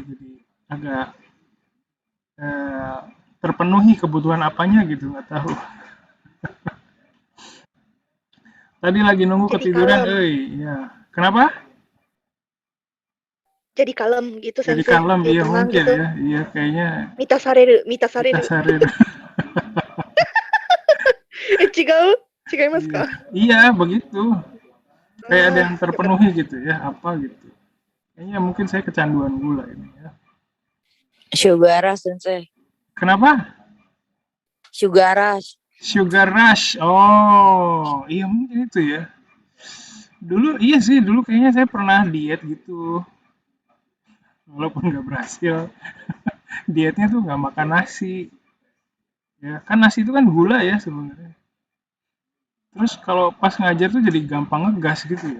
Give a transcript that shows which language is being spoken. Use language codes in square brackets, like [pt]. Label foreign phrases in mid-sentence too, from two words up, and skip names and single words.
[id] Jadi agak terpenuhi kebutuhan apanya gitu, nggak tahu. Tadi lagi nunggu Jadi ketiduran, kalem. ya. Kenapa? Jadi kalem gitu, Jadi sensei. kalem, Jadi iya tenang mungkin gitu. ya. Iya kayaknya [ja] 満たされる. sarir. 違う？違いますか? [id] Iya, begitu. Kayak ada yang terpenuhi gitu ya, apa gitu. Kayaknya mungkin saya kecanduan gula ini ya. [en] Sugar rush, sensei. [id] Kenapa? [en] Sugar rush. Sugar rush. [id] Oh, iya mungkin itu ya. Dulu kayaknya saya pernah diet gitu. Walaupun nggak berhasil. Dietnya tuh nggak makan nasi. Ya, kan nasi itu kan gula ya sebenarnya. Terus kalau pas ngajar tuh jadi gampang ngegas gitu ya.